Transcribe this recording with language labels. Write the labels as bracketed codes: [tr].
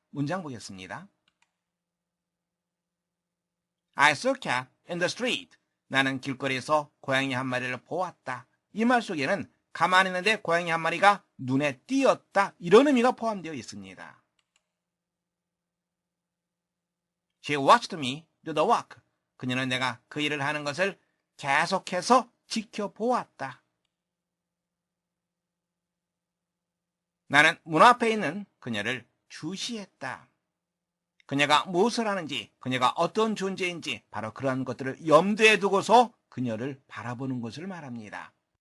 [ko] 문장 보겠습니다. [en] I saw a cat in the street. [ko] 나는 길거리에서 고양이 한 마리를 보았다. 이 말 속에는 가만히 있는데 고양이 한 마리가 눈에 띄었다. 이런 의미가 포함되어 있습니다. [en] She watched me do the work. [ko] 그녀는 내가 그 일을 하는 것을 계속해서 지켜보았다. 나는 문 앞에 있는 그녀를 주시했다. 그녀가 무엇을 하는지, 그녀가 어떤 존재인지 바로 그러한 것들을 염두에 두고서 그녀를 바라보는 것을 말합니다.